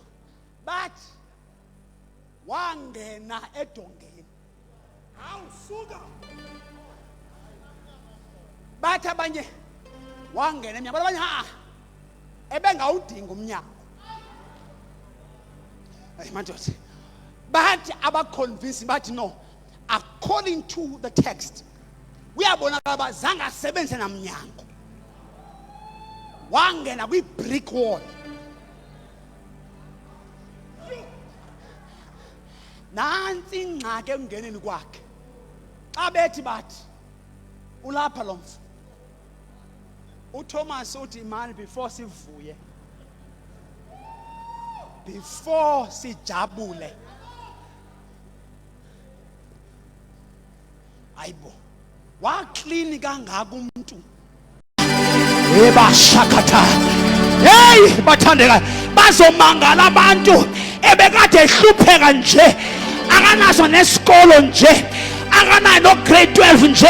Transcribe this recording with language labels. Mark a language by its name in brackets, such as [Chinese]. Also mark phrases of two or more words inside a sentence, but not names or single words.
[Xhosa] Bathi wangena edongeni. Awusuka. Bathi abanye wangena emnyango, abanye ebengawudinga umnyango. Madoda. Bathi abaconvince bathi no, [English] according to the text [Xhosa] uyabonakala bazange asebenze namnyango. Wangena kwi- [English] brick wall. [Xhosa] Nansi ingxaki ekungeneni kwakhe. Xa bethi bathi ulapha lo mfu. uThomas uthi [English] man before [Xhosa] sivuye, [Zulu] before sijabule, ayibo waklini kangaka umuntu. Ebashakatha. Hey bathandeka bazomangala abantu ebekade ehlupheka nje, akanaso nesikolo nje, akanayo no grade 12 nje.